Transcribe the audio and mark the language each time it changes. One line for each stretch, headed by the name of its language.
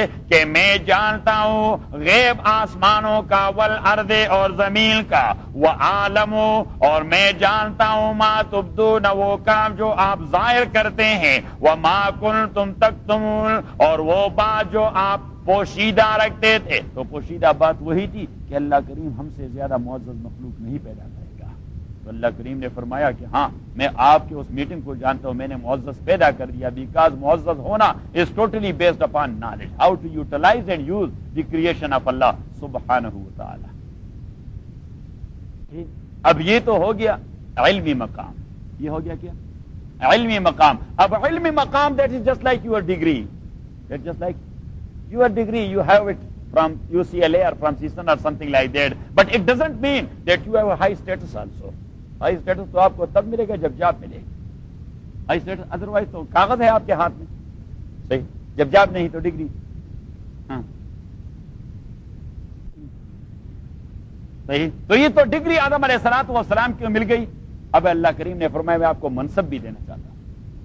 Urdu: کہ میں جانتا ہوں غیب آسمانوں کا، والارض اور زمین کا، وعالم، اور میں جانتا ہوں
Arabic: ما تبدون،
Urdu: وہ کام جو آپ ظاہر کرتے ہیں،
Arabic: وما کنتم تکتمون،
Urdu: اور وہ بات جو آپ پوشیدہ رکھتے تھے. تو پوشیدہ بات وہی تھی کہ اللہ کریم ہم سے زیادہ معزز مخلوق نہیں پیدا کرے. اللہ کریم نے فرمایا کہ ہاں میں آپ کے اس میٹنگ کو جانتا ہوں، میں نے معزز پیدا کر دیا.
English: because
Urdu: معزز ہونا
English: is totally based upon knowledge, how to utilize and use the creation of اللہ سبحانہ وتعالی.
Urdu: اب یہ تو ہو گیا علمی مقام. یہ ہو گیا کیا؟ علمی مقام. اب علمی مقام,
English: that is just like your degree, that just like your degree, you have it from UCLA or from CSUN or something like that, but it doesn't mean that you have a high status also.
Urdu: High status تو آپ کو تب ملے گا جب job ملے گی. High status otherwise تو کاغذ ہے آپ کے ہاتھ میں, صحیح, جب جاب نہیں تو ڈگری. ہاں صحیح. تو یہ تو ڈگری آدم علیہ الصلوۃ والسلام کی مل گئی. اب اللہ کریم نے فرمایا میں آپ کو منصب بھی دینا چاہتا ہوں.